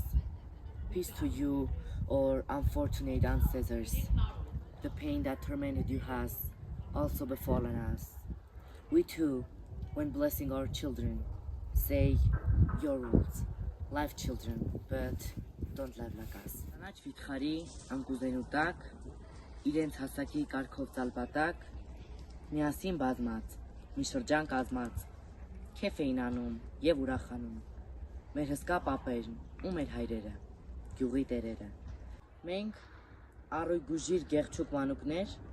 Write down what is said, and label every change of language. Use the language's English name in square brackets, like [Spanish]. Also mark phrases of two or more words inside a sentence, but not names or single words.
[English] Peace to you, or unfortunate ancestors. The pain that tormented you has also befallen us. We too, when blessing our children, say your words, live children, but don't live like us. [Armenian] Կանաչ վիթխարի անկուզենու տակ, իրենց հասակի կարգով ծալպատակ, միասին բազմած, մի շրջան կազմած, քեֆ էին անում եւ ուրախանում, մեր հսկա պապերն ու մեր հայրերը, գյուղի տերերը։ Մենք առույգուժիր գեղչուկ մանուկներ,